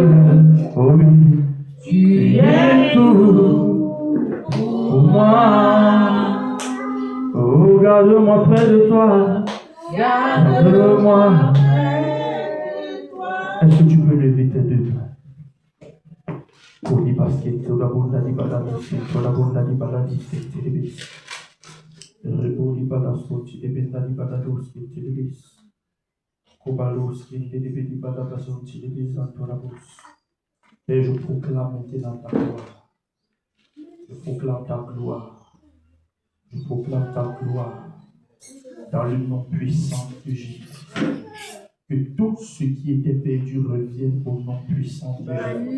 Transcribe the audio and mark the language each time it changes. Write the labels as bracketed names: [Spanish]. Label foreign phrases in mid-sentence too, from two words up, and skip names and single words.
[French] Oh oui, tu es tout pour moi. Oh, garde-moi près de toi. Garde-moi. Est-ce que tu peux lever tes deux mains? Kodi basket, la bonda di baladi, la bonda di baladi, telebis. Rebodi balaskoti, e benda di balados, telebis. Kobalos, telebis, di balabason, telebis, antorabos. Et je proclame maintenant ta gloire. Je proclame ta gloire. Je proclame ta gloire. Dans le nom puissant de Jésus. Que tout ce qui était perdu revienne au nom puissant de Jésus.